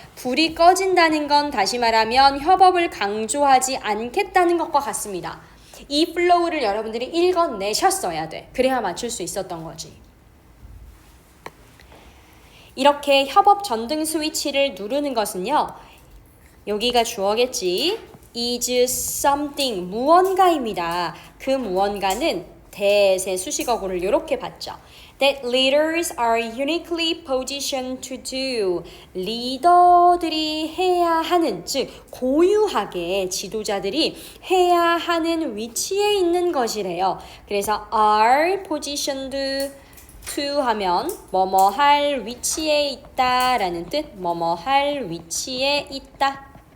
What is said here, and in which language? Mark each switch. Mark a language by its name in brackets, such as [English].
[Korean] 불이 꺼진다는 건 다시 말하면 협업을 강조하지 않겠다는 것과 같습니다. 이 플로우를 여러분들이 읽어내셨어야 돼. 그래야 맞출 수 있었던 거지. 이렇게 협업 전등 스위치를 누르는 것은요. 여기가 주어겠지. [English] is something, [Korean] 무언가입니다. 그 무언가는 대세 수식어구를 이렇게 봤죠. [English] That leaders are uniquely positioned to do. [Korean] 리더들이 해야 하는, 즉 고유하게 지도자들이 해야 하는 위치에 있는 것이래요. 그래서 are positioned to 하면 뭐뭐 할 위치에 있다라는 뜻, 뭐뭐 할 위치에 있다.